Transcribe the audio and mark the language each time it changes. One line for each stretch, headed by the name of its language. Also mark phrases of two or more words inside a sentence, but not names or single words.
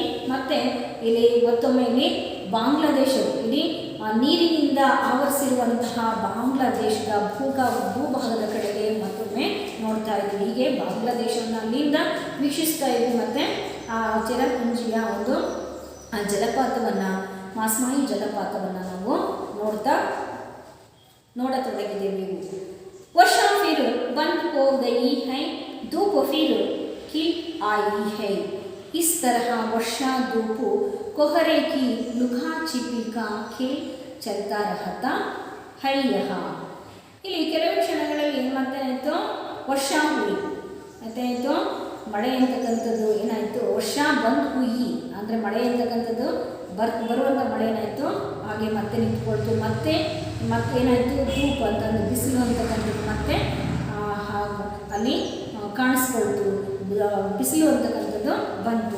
Kannada: ಮತ್ತು ಇಲ್ಲಿ ಮತ್ತೊಮ್ಮೆ ಇಲ್ಲಿ ಬಾಂಗ್ಲಾದೇಶ ಇಡೀ ನೀರಿನಿಂದ ಆವರಿಸಿರುವಂತಹ ಬಾಂಗ್ಲಾದೇಶದ ಭೂಭಾಗದ ಕಡೆಗೆ ಮತ್ತೊಮ್ಮೆ ನೋಡ್ತಾ ಇದ್ವಿ. ಹೀಗೆ ಬಾಂಗ್ಲಾದೇಶವನ್ನು ಅಲ್ಲಿಂದ ವೀಕ್ಷಿಸ್ತಾ ಇದ್ವಿ. ಮತ್ತು ಆ ಚಿರಾಪುಂಜಿಯ ಒಂದು ಜಲಪಾತವನ್ನು, ಮಾಸ್ಮಾಯಿ ಜಲಪಾತವನ್ನು ನಾವು ನೋಡತೊಡಗಿದ್ದೇವೆ.
Hindi: ವರ್ಷ फिर बंद हो गई है, धूप फिर खिल आई है. इस तरह वर्षा धूप कोहरे की लुका छिपी का खेल चलता रहता है यहाँ.
Kannada: ಇಲ್ಲಿ ಕೆಲವು ಕ್ಷಣಗಳಲ್ಲಿ ಏನು ಮಾಡ್ತಾಯಿತ್ತು,
Hindi: वर्षा हुई
Kannada: ಮತ್ತಾಯಿತು ಮಳೆ ಅಂತಕ್ಕಂಥದ್ದು ಏನಾಯಿತು,
Hindi: वर्षा बंद हुई
Kannada: ಅಂದರೆ ಮಳೆ ಅಂತಕ್ಕಂಥದ್ದು ಬರುವಂಥ ಮಳೆ ಏನಾಯಿತು ಹಾಗೆ ಮತ್ತೆ ನಿಂತ್ಕೊಳ್ತು. ಮತ್ತೇನಾಯಿತು, ಧೂಪ್ ಅಂತಂದು ಬಿಸಿಲು ಅಂತಕ್ಕಂಥದ್ದು ಮತ್ತೆ ಅಲ್ಲಿ ಕಾಣಿಸ್ಕೊಳ್ತು, ಬಿಸಿಲು ಅಂತಕ್ಕಂಥದ್ದು ಬಂತು.